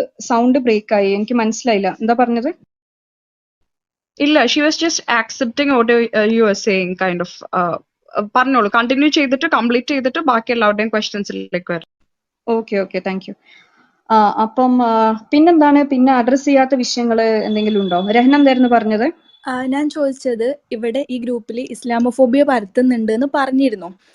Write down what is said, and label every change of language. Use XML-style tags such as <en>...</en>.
<ml>Sound break ആയി, എനിക്ക് മനസ്സിലായില്ല എന്താ പറഞ്ഞത്. ഇല്ല,</ml> <en>she was just accepting what you were saying, kind of.</en> <ml>പറഞ്ഞോളൂ, കണ്ടിന്യൂ ചെയ്തിട്ട് കംപ്ലീറ്റ് ചെയ്തിട്ട് ബാക്കി എല്ലാവരുടെയും ക്വസ്റ്റ്യൻസിലേക്ക് വരാം.</ml> <en>Okay, thank you.</en> <ml>അപ്പം പിന്നെന്താണ്, പിന്നെ അഡ്രസ് ചെയ്യാത്ത വിഷയങ്ങൾ എന്തെങ്കിലും ഉണ്ടോ? രഹ്ന എന്തായിരുന്നു പറഞ്ഞത്? ഞാൻ ചോദിച്ചത് ഇവിടെ ഈ ഗ്രൂപ്പിൽ ഇസ്ലാമോഫോബിയ പരത്തുന്നുണ്ട് എന്ന് പറഞ്ഞിരുന്നു.</ml>